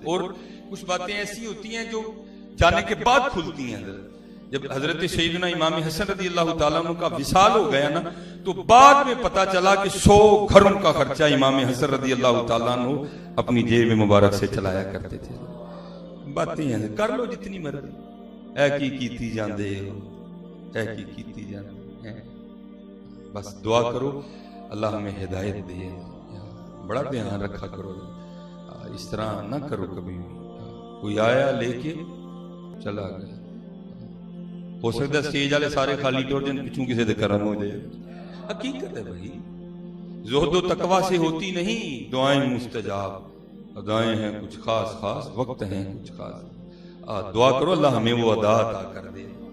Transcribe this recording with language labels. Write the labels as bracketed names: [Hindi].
[Urdu] اور کچھ باتیں ایسی ہوتی ہیں جو جانے کے بعد کھلتی ہیں. جب حضرت سیدنا امام حسن رضی اللہ تعالیٰ عنہ کا وصال ہو گیا نا تو بعد میں پتا چلا کہ 100 گھروں کا خرچہ امام حسن رضی اللہ تعالیٰ عنہ اپنی جیب مبارک سے چلایا کرتے تھے. باتیں ہیں کر لو جتنی مرضی. [Punjabi] اے کی کیتی جاندے ہو، اے کی کیتی جاندے. [Urdu] بس دعا کرو اللہ ہمیں ہدایت دے. بڑا دھیان رکھا کرو، اس طرح نہ کرو کبھی بھی. کوئی آیا لے کے چلا گیا، ہو سکتا ہے [Punjabi] سٹیج والے سارے خالی ٹور جن پچھوں کسی دے کرم ہو جائے. [Urdu] حقیقت ہے بھائی، زہد و تقوی سے ہوتی نہیں دعائیں مستجاب. ادائیں ہیں کچھ خاص خاص، وقت ہیں کچھ خاص. دعا کرو اللہ ہمیں وہ ادا عطا کر دے.